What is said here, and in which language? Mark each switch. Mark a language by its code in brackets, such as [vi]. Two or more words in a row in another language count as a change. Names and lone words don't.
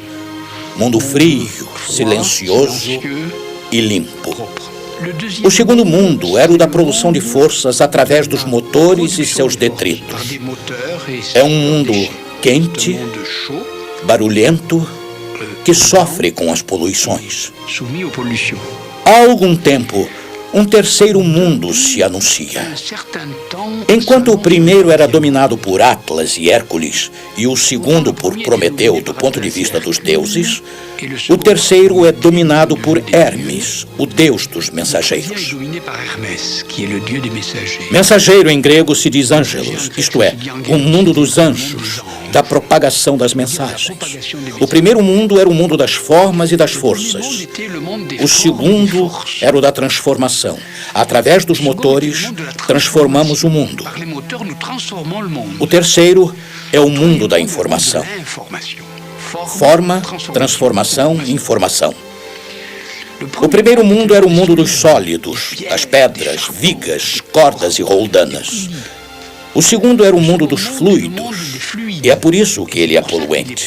[pt] Mundo frio, silencioso e limpo. O segundo mundo era o da produção de forças através dos motores e seus detritos. É um mundo quente, barulhento, que sofre com as poluições. [fr] soumis aux pollutions. [pt] Há algum tempo, um terceiro mundo se anuncia. [fr] Un certain temps, [pt] Enquanto o primeiro era dominado por Atlas e Hércules e o segundo por Prometeu do ponto de vista dos deuses, o terceiro é dominado por Hermes, o deus dos mensageiros. [fr] dominé par Hermès, qui est le dieu des messagers. [pt] Mensageiro em grego se diz ângelos, isto é, o mundo dos anjos, da propagação das mensagens. O primeiro mundo era o mundo das formas e das forças. O segundo era o da transformação. Através dos motores, transformamos o mundo. [fr] Par les moteurs, nous transformons le monde. [pt] O terceiro é o mundo da informação. Forma, transformação e informação. O primeiro mundo era o mundo dos sólidos, das pedras, vigas, cordas e roldanas. O segundo era o mundo dos fluidos, e é por isso que ele é poluente.